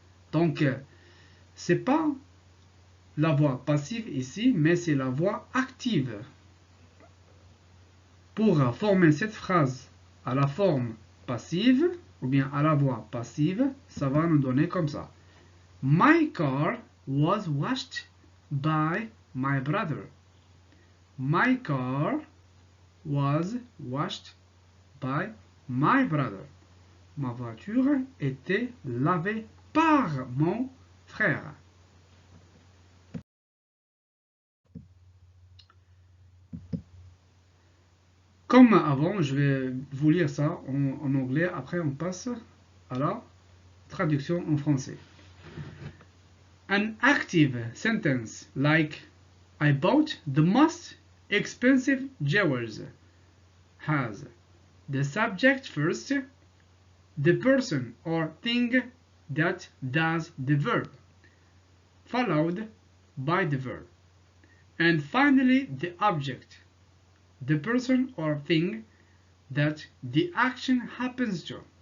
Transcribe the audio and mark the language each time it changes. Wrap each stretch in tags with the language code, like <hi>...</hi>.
<fr>Donc, c'est pas la voix passive ici, mais c'est la voix active. Pour former cette phrase à la forme passive, ou bien à la voix passive, ça va nous donner comme ça.</fr> <en>My car was washed by my brother. My car was washed by my brother.</en> <fr>Ma voiture était lavée par mon frère. Comme avant, je vais vous lire ça en anglais. Après, on passe à la traduction en français.</fr> <en>An active sentence like I bought the most expensive jewels has the subject first, the person or thing that does the verb, followed by the verb, and finally the object, the person or thing that the action happens to.</en>